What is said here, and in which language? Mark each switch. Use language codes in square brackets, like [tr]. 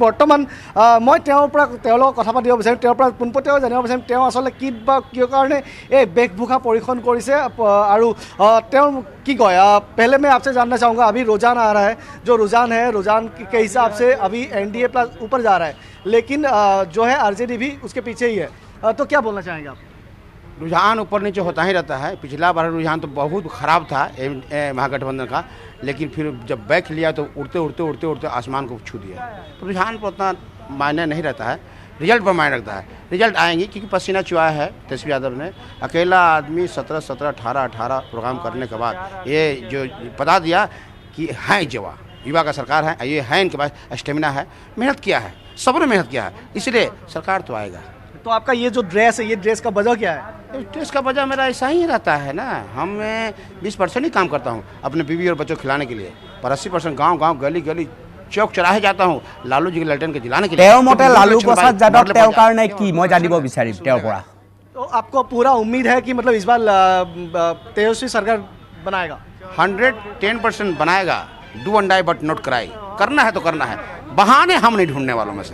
[as] বৰ্তমান মই তেওঁৰ লগত কথা পাতিব বিচাৰিম, তেওঁৰ পৰা পোনপটীয়াকৈ জানিব বিচাৰিম তেওঁ আচলতে কি বা কিয় কাৰণে এই বেশভূষা পৰিধান কৰিছে, আৰু তেওঁ কি কয়। [hi] पहले मैं आपसे जानना चाहूँगा, अभी रुझान आ रहा है, जो रुझान है रुझान के हिसाब से अभी NDA प्लस ऊपर जा रहा है, लेकिन जो है RJD भी उसके पीछे ही है, तो क्या बोलना चाहेंगे आप? रुझान ऊपर नीचे होता ही रहता है। पिछला बार रुझान तो बहुत ख़राब था महागठबंधन का, लेकिन फिर जब बैक लिया तो उड़ते उड़ते उड़ते उड़ते आसमान को छू दिया। तो रुझान पर उतना मायने नहीं रहता है, रिजल्ट पर मायने रखता है। रिजल्ट आएंगे क्योंकि पसीना चुआ है तेजस्वी यादव ने। अकेला आदमी 17 18 प्रोग्राम करने के बाद ये जो बता दिया कि हैं युवा का सरकार है, ये है, इनके पास स्टेमिना है, मेहनत किया है, सबने मेहनत किया है, इसलिए सरकार तो आएगा। तो आपका ये जो ड्रेस है, ये ड्रेस का वजह क्या है? ड्रेस का वजह मेरा ऐसा ही रहता है ना, हम 20% ही काम करता हूँ अपने बीवी और बच्चों को खिलाने के लिए, पर 80% गांव गली गली चौक चौराहे जाता हूँ लालू जी के ललटेन के जिलाने के लिए। [as] তেওঁৰ মতে লালু প্ৰসাদ যাদৱ তেওঁৰ কাৰণে কি, মই জানিব বিচাৰিম তেওঁৰ পৰা। [hi] तो आपको पूरा उम्मीद है कि मतलब इस बार तेजस्वी सरकार बनाएगा? [en] 110% बनाएगा। Do and die but not cry. [hi] करना है तो करना है, बहाने हम नहीं ढूंढने वालों में से।